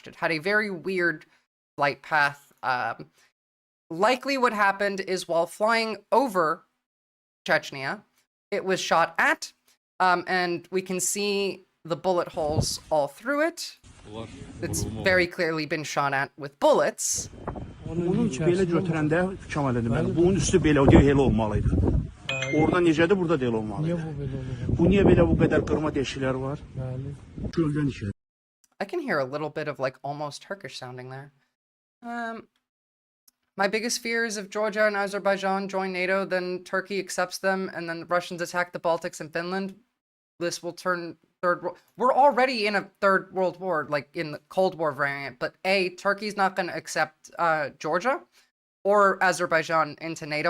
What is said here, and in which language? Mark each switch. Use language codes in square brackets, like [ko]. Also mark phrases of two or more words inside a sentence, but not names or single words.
[en] It had a very weird, flight path. Likely what happened is while flying over Chechnya, it was shot at, and we can see the bullet holes all through it. It's very clearly been shot at with bullets. [az] Onun belə götürəndə Kamal deməli, bunun üstü belə o elə olmalıydı. Orada necədir, burada da elə olmalıdır. Bu niyə belə bu qədər qırma deşiklər var? Çöldən işə. [en] I can hear a little bit of like almost Turkish sounding there. My biggest fear is if Georgia and Azerbaijan join NATO, then Turkey accepts them, and then the Russians attack the Baltics and Finland. This will turn third world. We're already in a third world war, like in the Cold War variant, but Turkey's not going to accept Georgia or Azerbaijan into NATO.